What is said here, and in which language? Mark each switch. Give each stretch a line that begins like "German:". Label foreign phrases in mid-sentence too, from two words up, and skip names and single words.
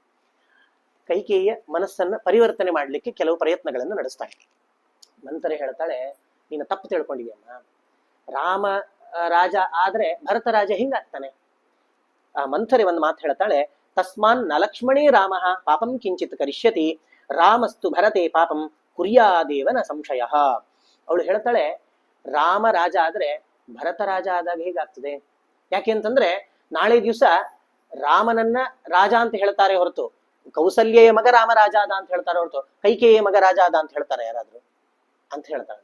Kannada: ಕೈಕೇಯಿಯ ಮನಸ್ಸನ್ನ ಪರಿವರ್ತನೆ ಮಾಡ್ಲಿಕ್ಕೆ ಕೆಲವು ಪ್ರಯತ್ನಗಳನ್ನು ನಡೆಸ್ತಾಳೆ. ಮಂಥರೆ ಹೇಳ್ತಾಳೆ, ನೀನು ತಪ್ಪು ತಿಳ್ಕೊಂಡಿದ್ಯಮ್ಮ. ರಾಮ ರಾಜ ಆದ್ರೆ ಭರತ ರಾಜ ಹಿಂಗಾಗ್ತಾನೆ. ಆ ಮಂಥರೆ ಒಂದು ಮಾತು ಹೇಳ್ತಾಳೆ,
Sanskrit: ತಸ್ಮಾನ್ ನ ಲಕ್ಷ್ಮಣೇ ರಾಮ ಪಾಪಂ ಕಿಂಚಿತ್ ಕರಿಷ್ಯತಿ ರಾಮಸ್ತು ಭರತೆ ಪಾಪಂ ಕುರ್ಯಾದೇವನ ಸಂಶಯ.
Kannada: ಅವಳು ಹೇಳ್ತಾಳೆ, ರಾಮ ರಾಜ ಆದ್ರೆ ಭರತ ರಾಜ ಆದಾಗ ಹೇಗಾಗ್ತದೆ? ಯಾಕೆ ಅಂತಂದ್ರೆ ನಾಳೆ ದಿವಸ ರಾಮನನ್ನ ರಾಜ ಅಂತ ಹೇಳ್ತಾರೆ ಹೊರತು, ಕೌಸಲ್ಯೆಯ ಮಗ ರಾಮ ರಾಜ ಆದ ಅಂತ ಹೇಳ್ತಾರೆ ಹೊರತು ಕೈಕೇಯಿಯ ಮಗ ರಾಜ ಆದ ಅಂತ ಹೇಳ್ತಾರೆ ಯಾರಾದ್ರು ಅಂತ ಹೇಳ್ತಾಳೆ.